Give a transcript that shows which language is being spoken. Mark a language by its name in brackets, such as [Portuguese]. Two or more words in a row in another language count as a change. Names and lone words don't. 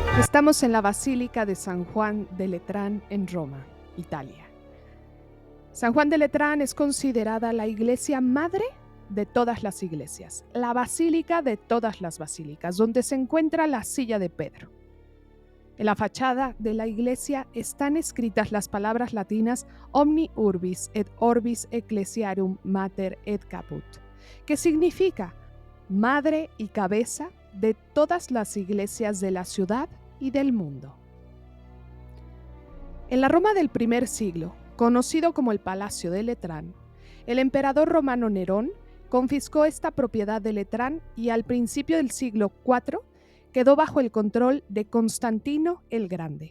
[Spanish] Estamos en la Basílica de San Juan de Letrán en Roma, Italia. San Juan de Letrán es considerada la iglesia madre de todas las iglesias, la basílica de todas las basílicas, donde se encuentra la silla de Pedro. En la fachada de la iglesia están escritas las palabras latinas [Latin] Omni Urbis et Orbis Ecclesiarum Mater et Caput, [Spanish] que significa madre y cabeza de todas las iglesias de la ciudad y del mundo. En la Roma del primer siglo, conocido como el Palacio de Letrán, el emperador romano Nerón confiscó esta propiedad de Letrán y al principio del siglo IV quedó bajo el control de Constantino el Grande.